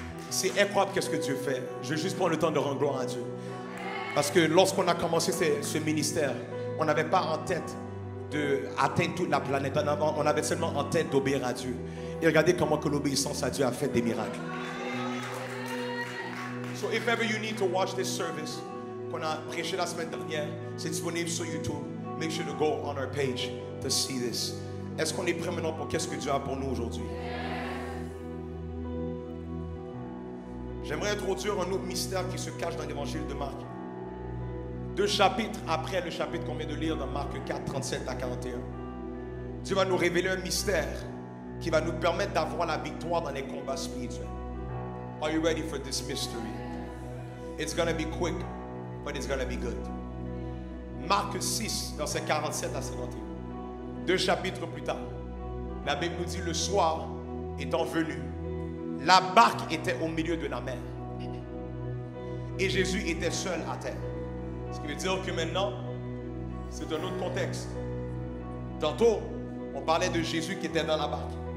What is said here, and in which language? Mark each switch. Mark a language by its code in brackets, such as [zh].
[fr] C'est incroyable qu'est-ce que Dieu fait. Je veux juste prendre le temps de rendre gloire à Dieu. Parce que lorsqu'on a commencé ce ministère, on n'avait pas en tête d'atteindre toute la planète. On avait seulement en tête d'obéir à Dieu. Et regardez comment que l'obéissance à Dieu a fait des miracles. [en] So if ever you need to watch this service [fr] qu'on a prêché la semaine dernière, c'est disponible sur YouTube. [en] Make sure to go on our page to see this. [fr] Est-ce qu'on est prêt maintenant pour qu'est-ce que Dieu a pour nous aujourd'hui? J'aimerais introduire un autre mystère qui se cache dans l'évangile de Marc. 2 chapitres après le chapitre qu'on vient de lire dans Marc 4, 37 à 41. Dieu va nous révéler un mystère qui va nous permettre d'avoir la victoire dans les combats spirituels. [en] Are you ready for this mystery? It's going to be quick, but it's going to be good. [fr] Marc 6, verset 47 à 51. 2 chapitres plus tard, la Bible nous dit le soir étant venu, la barque était au milieu de la mer et Jésus était seul à terre. Ce qui veut dire que maintenant, c'est un autre contexte. Tantôt, on parlait de Jésus qui était dans la barque.